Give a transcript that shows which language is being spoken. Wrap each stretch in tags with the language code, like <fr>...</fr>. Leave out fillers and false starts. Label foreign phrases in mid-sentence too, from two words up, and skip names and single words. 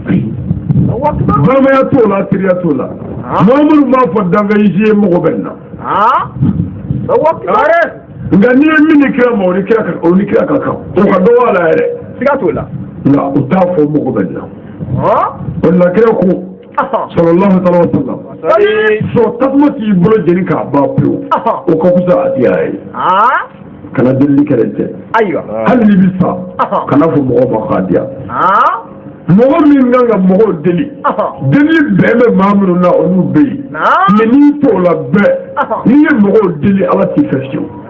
<bm>balimaya t'o la teriya t'o la maa minnu b'a fɔ danfɛn ye mɔgɔ bɛ na nka n'i ye min ni kira ma o ni kira ka kan o ka dɔgɔ a la yɛrɛ siga t'o la nka u t'a fɔ mɔgɔ bɛ na o la kira ko</bm> <ar>صلى الله عليه وسلم</ar> <bm>so tasuma k'i bolo jeni k'a ban pewu o ka fisa a diya ye kana delili kɛlɛ tɛ hali n'i bɛ sa kana fɔ mɔgɔ ma k'a diya mɔgɔ min kan ka mɔgɔw deli deli bɛɛ bɛ maa minnu na olu bɛ yen mɛ n'i t'o la bɛɛ n'i ye mɔgɔw deli ala t'i fɛ fiyewu</bm>